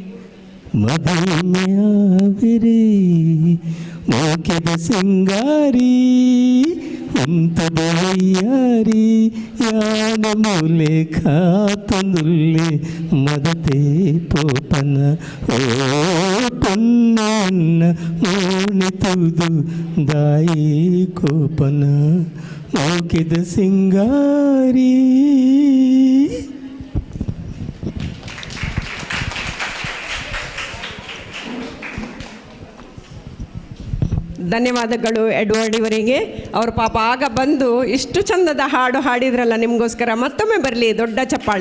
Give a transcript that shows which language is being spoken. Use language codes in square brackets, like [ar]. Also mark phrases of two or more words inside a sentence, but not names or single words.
[tcy] ಮದಿನಾವರೆ ಮೋಕೆದ ಸಿಂಗಾರಿ ಉಂತದ ವಯ್ಯಾರಿ ಯಾನ ಮೂಲೆ ಖಾತನುಲ್ಲೆ ಮದತೆ ಪೋಪನ ಓ ಪೊನ್ನ ಮೋಣಿತುದು ದಾಯಿ ಕೋಪನ ಮೋಕೆದ ಸಿಂಗಾರಿ. [kn] ಧನ್ಯವಾದಗಳು ಎಡ್ವರ್ಡ್ ಇವರಿಗೆ. ಅವರು ಪಾಪ ಆಗ ಬಂದು ಇಷ್ಟು ಚಂದದ ಹಾಡು ಹಾಡಿದ್ರಲ್ಲ, ನಿಮಗೋಸ್ಕರ ಮತ್ತೊಮ್ಮೆ ಬರಲಿ ದೊಡ್ಡ ಚಪ್ಪಾಳೆ.